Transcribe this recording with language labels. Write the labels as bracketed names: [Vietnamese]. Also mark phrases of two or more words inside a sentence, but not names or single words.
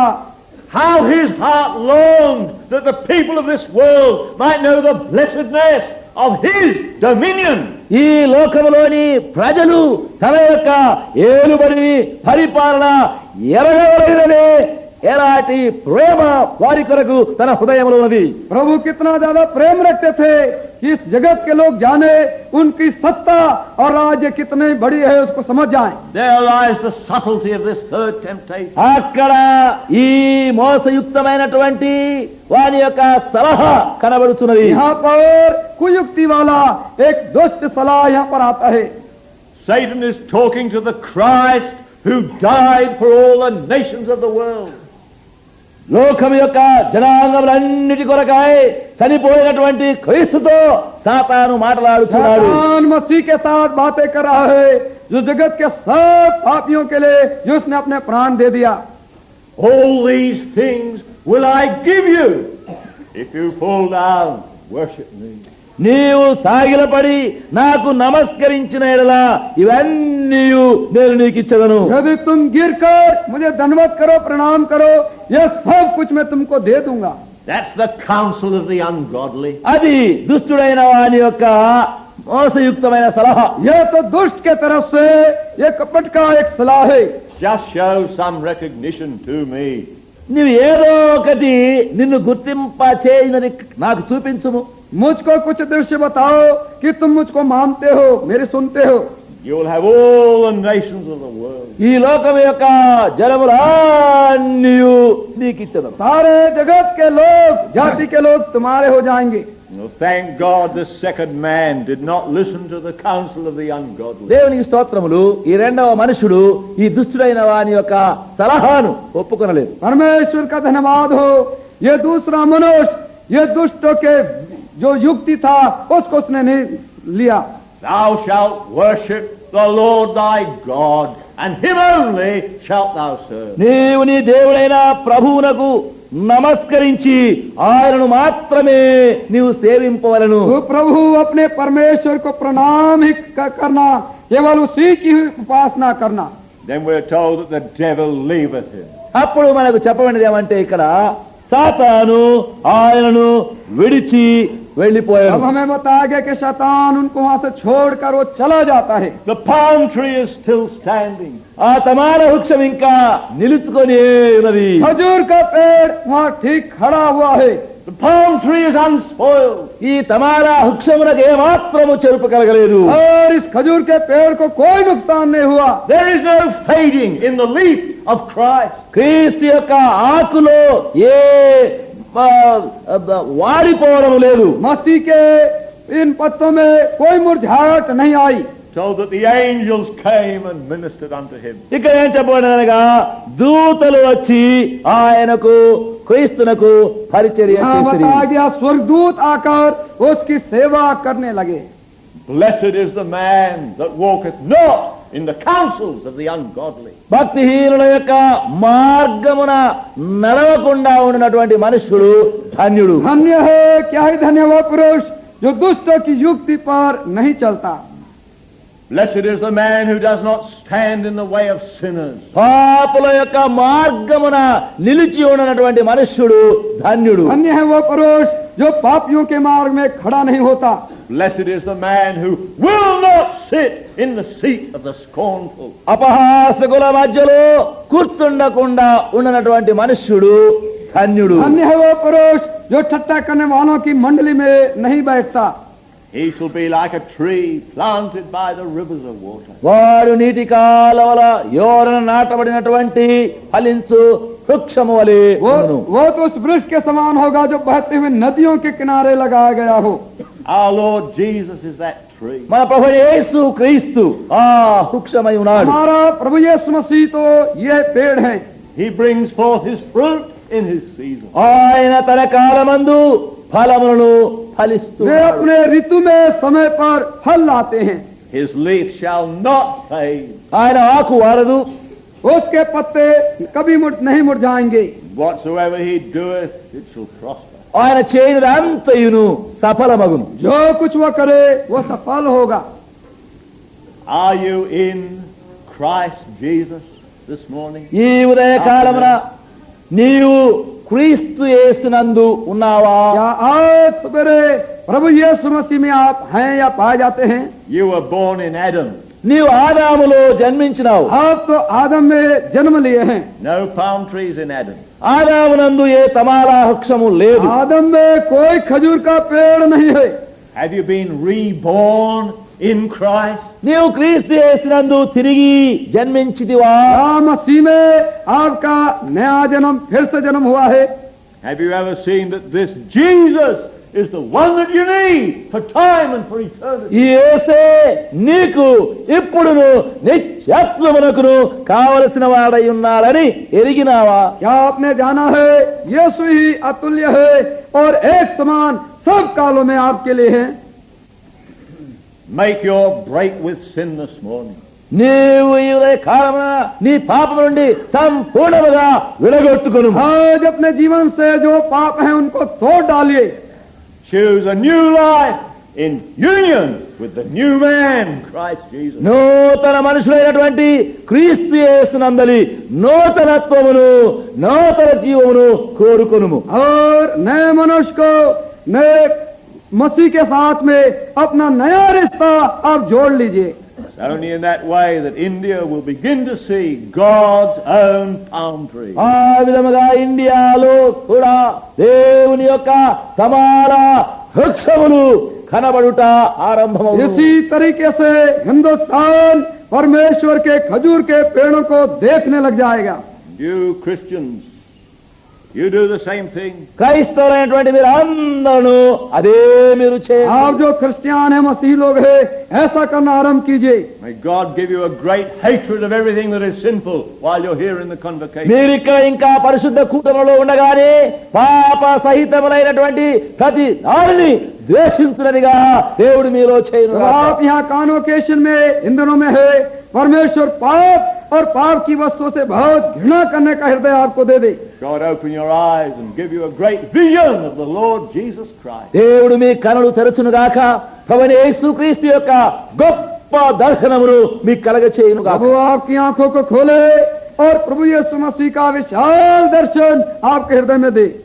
[English] How his heart longed that the people of this world might know the blessedness of his dominion. [Telugu] ఈ లోకములోని ప్రజలు తన యొక్క ఏలుబడిని పరిపాలన ఎరగవలెననే ఎలాంటి ప్రేమ వారి కొరకు తన హృదయంలో ఉన్నది. [Hindi] प्रभु कितना ज्यादा प्रेम रखते थे कि इस जगत के लोग जाने उनकी सत्ता और राज्य कितनी बड़ी है उसको समझ जाएं. [English] There lies the subtlety of this third temptation. [Telugu] అక్కడ ఈ మోసయుక్తమైనటువంటి వారి యొక్క సలహా కనబడుతున్నది. [Hindi] यहाँ पर कुयुक्ति वाला एक दुष्ट सलाह यहाँ पर आता है. [English] Satan is talking to the Christ who died for all the nations of the world. [Telugu] లోకం యొక్క జనాంగములన్నిటి కొరకాయ చనిపోయినటువంటి క్రీస్తుతో సాతాను మాట్లాడుతున్నాడు. [Hindi] शैतान मसीह के साथ बातें कर रहा है जो जगत के सब पापियों के लिए जो उसने अपने प्राण दे दिया. [English] All these things will I give you if you fall down, worship me. [Telugu] నీవు సాగిలపడి నాకు నమస్కరించిన ఎడలా ఇవన్నీ నేను నీకు ఇచ్చదను. [Hindi] यदि तुम गिरकर मुझे दंडवत करो, प्रणाम करो, यह सब कुछ मैं तुमको दे दूंगा. [English] That's the counsel of the ungodly. [Telugu] అది దుష్టుడైన వాని యొక్క మోసయుక్తమైన సలహా. [Hindi] यह तो दुष्ट के तरफ से ये कपट का एक सलाह है. [English] Just show some recognition to me. [Telugu] నువ్వు ఏదో ఒకటి నిన్ను గుర్తింప చేయనని నాకు చూపించుము. [Hindi] मुझको कुछ दृश्य बताओ कि तुम मुझको मानते हो, मेरे सुनते हो. [English] You will have all the nations of the world. [Telugu] ఈ లోకం యొక్క జనములన్నీ నీకు ఇచ్చదను. [Hindi] सारे जगत के लोग, जाति के लोग तुम्हारे हो जाएंगे. [English] Well, thank God the second man did not listen to the counsel of the ungodly. [Telugu] దేవునికి స్తోత్రములు. ఈ రెండవ మనుషుడు ఈ దుష్టుడైన వాని యొక్క సలహాను ఒప్పుకొనలేదు. [Hindi] परमेश्वर का धन्यवाद हो. ये दूसरा मनुष्य ये दुष्टों के जो युक्ति था उसको उसने नहीं लिया. [English] Thou shalt worship the Lord thy God, and him only shalt thou serve. [Telugu] నీవు నీ దేవుడైన ప్రభువునకు నమస్కరించి ఆయనను మాత్రమే నీవు సేవింపవలను. [Hindi] तो प्रभु अपने परमेश्वर को प्रणाम ही करना, केवल उसी की उपासना करना. [English] Then we're told that the devil leaveth him. [Telugu] అప్పుడు మనకు చెప్పబడినది ఏమంటే ఇక్కడ సాతాను ఆయనను విడిచి [Hindi] अब [Telugu] వెళ్లిపోయాడు. [Hindi] हमें बताया गया कि शैतान उनको वहां से छोड़कर वो चला जाता है. [English] The palm tree is still standing. [Telugu] ఆ తమాల వృక్షం ఇంకా నిలుచుకొని ఉన్నది. [Hindi] खजूर का पेड़ वहाँ ठीक खड़ा हुआ है. [English] The palm tree is unspoiled. [Telugu] ఈ తమాల వృక్షమునకు ఏమాత్రము చెరుపు కలగలేదు. [Hindi] और इस खजूर के पेड़ को कोई नुकसान नहीं हुआ. [English] There is no fading in the leaf of Christ. [Telugu] క్రీస్తు యొక్క ఆకులో ఏ వాడిపోవడం లేదు. [Hindi] मसीह के इन पत्तों में कोई मुरझाहट नहीं आई. [English] So that the angels came and ministered unto him. [Telugu] ఇక్కడ ఏం చెప్పబడినగా దూతలు వచ్చి ఆయనకు క్రీస్తునకు పరిచర్య [Hindi] यहाँ [Telugu] చేసిరి. [Hindi] बताया गया स्वर्गदूत आकर उसकी सेवा करने लगे. [English] Blessed is the man that walketh not in the counsels of the ungodly. [Telugu] భక్తిహీనుల యొక్క మార్గమున నడవకుండా ఉండినటువంటి మనుష్యుడు ధన్యుడు. [Hindi] धन्य है, क्या ही धन्य वो पुरुष जो दुष्टों की युक्ति पर नहीं चलता. [English] Blessed is the man who does not stand in the way of sinners. [Telugu] పాపుల యొక్క మార్గమున నిలిచి ఉన్నటువంటి మనుష్యుడు ధన్యుడు. [Hindi] धन्य है वो पुरुष जो पापियों के मार्ग में खड़ा नहीं होता. [English] Blessed is the man who will not sit in the seat of the scornful. [Telugu] అపహాసకుల మధ్యలో కూర్చుండకుండా ఉన్నటువంటి మనుష్యుడు ధన్యుడు. [Hindi] धन्य है वो पुरुष जो ठट्टा करने वालों की मंडली में नहीं बैठता. [English] He shall be like a tree planted by the rivers of water. [Telugu] వాడు నీటి కాలవల యోరన నాటబడినటువంటి ఫలించు వృక్షము వలె ఉండును. [Hindi] वो तो उस वृक्ष के समान होगा जो बहते हुए नदियों के किनारे लगाया गया हो. [English] Our Lord Jesus is that tree. [Telugu] మన ప్రభు యేసు క్రీస్తు ఆ వృక్షమై ఉన్నాడు. [Hindi] हमारा प्रभु यीशु मसीह तो ये पेड़ है. [English] He brings forth his fruit in his season. [Telugu] ఆయన తన కాలమందు ఫలములను ఫలిస్తూ [Hindi] वे अपने ऋतु में समय पर फल लाते हैं. [English] His leaf shall not fade. [Telugu] ఆయన ఆకు వాడదు, [Hindi] उसके पत्ते कभी नहीं मुरझाएंगे. [English] Whatsoever he doeth, it shall prosper. [Telugu] ఆయన చేయనిదంతయును సఫలమగును. [Hindi] जो कुछ वो करे वो सफल होगा. [English] Are you in Christ Jesus this morning? [Telugu] ఈ ఉదయ కాలమున నీవు క్రీస్తు యేసునందు ఉన్నావా? [Hindi] क्या आज सवेरे प्रभु यीशु मसीह में आप हैं या पाए जाते हैं? [English] You were born in Adam. [Telugu] నీవు ఆదాములో జన్మించినావు. [Hindi] आप तो आदम में जन्म लिए हैं. [English] No palm trees in Adam. [Telugu] ఆదామునందు ఏ తమాలా వృక్షము లేదు. [Hindi] आदम में कोई खजूर का पेड़ नहीं है. [English] Have you been reborn in Christ? [Telugu] నీవు క్రీస్తు యేసునందు తిరిగి జన్మించితివా? [Hindi] क्या मसीह में आपका नया जन्म फिर से जन्म हुआ है? [English] Have you ever seen that this Jesus is the one that you need for time and for eternity? [Telugu] ఈ యేసే నీకు ఇప్పుడును నిత్యత్వమునకును కావలసిన వాడై ఉన్నాడని ఎరిగినావా? [Hindi] क्या आपने जाना है यीशु ही अतुल्य है और एक समान सब कालों में आपके लिए है? [English] Make your break with sin this morning. [Telugu] నీవు ఈ ఉదయ కాలమున నీ పాపం నుండి సంపూర్ణముగా విడగొట్టుకొను. [Hindi] आज अपने जीवन से जो पाप हैं उनको तोड़ डालिए. [English] Choose a new life in union with the new man, Christ Jesus. [Telugu] నూతన మనుషులైనటువంటి క్రీస్తు యేసునందలి నూతనత్వమును నూతన జీవమును కోరుకొనుము. [Hindi] और नए मनुष्य को नए मसीह के साथ में अपना नया रिश्ता आप जोड़ लीजिए. [English] It's only in that way that India will begin to see God's own palm tree. [Telugu] ఆ విధముగా ఇండియాలో కూడా దేవుని యొక్క సమాన వృక్షములు కనబడుట ఆరంభమవును. [Hindi] इसी तरीके से हिंदुस्तान परमेश्वर के खजूर के पेड़ों को देखने लग जाएगा. [English] You Christians, you do the same thing. [Telugu] క్రైస్తవులైనటువంటి మీరు అందరూ అదే మీరు చేయండి. [Hindi] आप जो क्रिश्चियन है मसीह लोग हैं ऐसा करना आरंभ कीजिए. [English] May God give you a great hatred of everything that is sinful while you're here in the convocation. [Telugu] మీరు ఇక్కడ ఇంకా పరిశుద్ధ కూటములో ఉండగానే పాప సహితములైనటువంటి ప్రతి దానిని ద్వేషించుననిగా దేవుడు మీలో చేయను. [Hindi] आप यहाँ कॉन्वोकेशन में इन दिनों में है परमेश्वर पाप और पाप की वस्तुओं से बहुत घृणा करने का हृदय आपको दे दे. [English] God open your eyes and give you a great vision of the Lord Jesus Christ. [Telugu] దేవుడు మీ కనులు తెరచును గాక, ప్రభువైన యేసుక్రీస్తు యొక్క గొప్ప దర్శనమును మీకు కలగచేయును గాక. [Hindi] प्रभु आपकी आंखों को खोले और प्रभु यीशु मसीह का विशाल दर्शन आपके हृदय में दे.